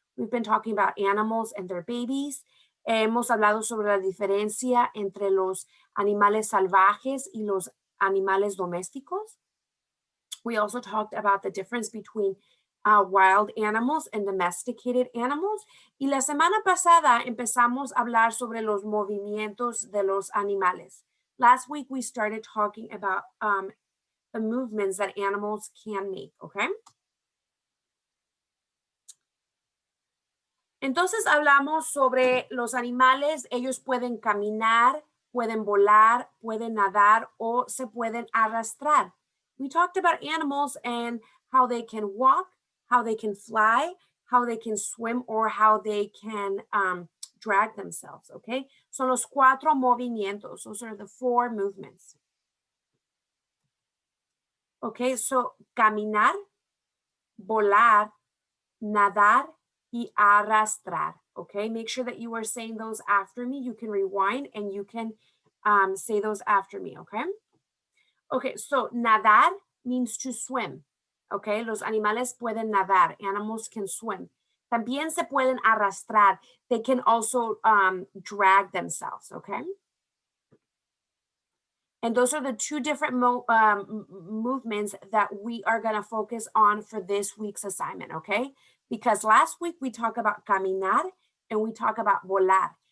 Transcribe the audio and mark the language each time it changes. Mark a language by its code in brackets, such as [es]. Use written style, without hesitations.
[en] We've been talking about animals and their babies. [es] Hemos hablado sobre la diferencia entre los animales salvajes y los animales domésticos. [en] We also talked about the difference between wild animals and domesticated animals. [es] Y la semana pasada empezamos a hablar sobre los movimientos de los animales. [en] Last week, we started talking about the movements that animals can make, okay? [es] Entonces hablamos sobre los animales, ellos pueden caminar, pueden volar, pueden nadar o se pueden arrastrar. [en] We talked about animals and how they can walk, how they can fly, how they can swim, or how they can drag themselves, okay? [es] Son los 4 movimientos. [en] Those are the 4 movements. [es] Okay, so caminar, volar, nadar, y arrastrar, okay? [en] Make sure that you are saying those after me. You can rewind and you can say those after me, okay? Okay, so nadar means to swim, okay? [es] Los animales pueden nadar, [en] animals can swim. [es] También se pueden arrastrar. [en] They can also drag themselves, okay? And those are the 2 different movements that we are going to focus on for this week's assignment, okay? Because last week we talked about caminar and we talked about volar.